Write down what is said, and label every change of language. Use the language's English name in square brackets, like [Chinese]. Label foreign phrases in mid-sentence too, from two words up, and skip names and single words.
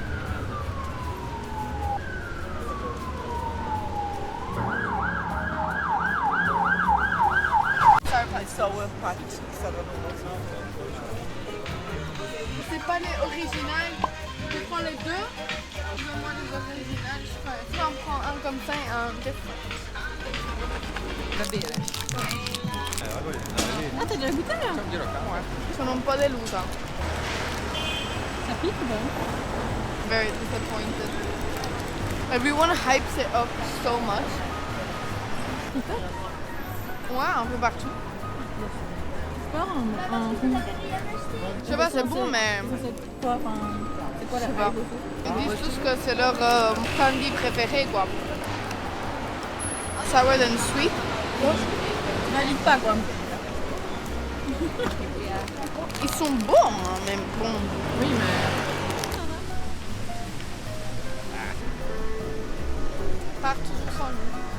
[French] C'est pas les originales. Je prends les deux. Donne-moi les originales. Je en prends un comme ça et un différent. Ah, t'as déjà goûté là? [Italian] Sono un po' delusa. [French] Ça pique ou pas? [English] Very disappointed. Everyone hypes it up so much. [French] Ouais, un peu partout. Je sais pas, c'est bon, mais C'est quoi, c'est quoi je la sais pas. Ils disent tous que c'est leur candy préféré, quoi. [English] Sour and sweet. [French] Je valide pas quoi. Ils sont bons, hein, mais bon. Oui, mais. Part toujours sans lui.